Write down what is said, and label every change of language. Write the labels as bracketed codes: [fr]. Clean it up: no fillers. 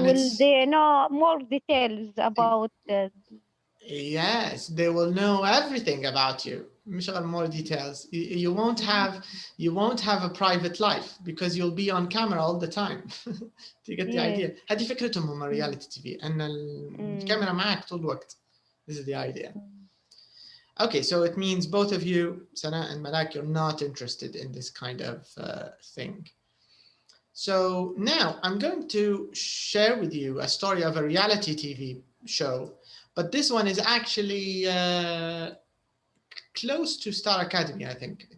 [en] will they know more details about? Yes, they will know everything about you. More details. You won't have a private life because you'll be on camera all the time. Do you get the idea? [ar] هذه فكرتهم هم reality TV أن الكاميرا معك طول الوقت. [en] This is the idea. Okay, so it means both of you, Sana and Malak, you're not interested in this kind of thing. So now I'm going to share with you a story of a reality TV show, but this one is actually close to Star Academy, I think.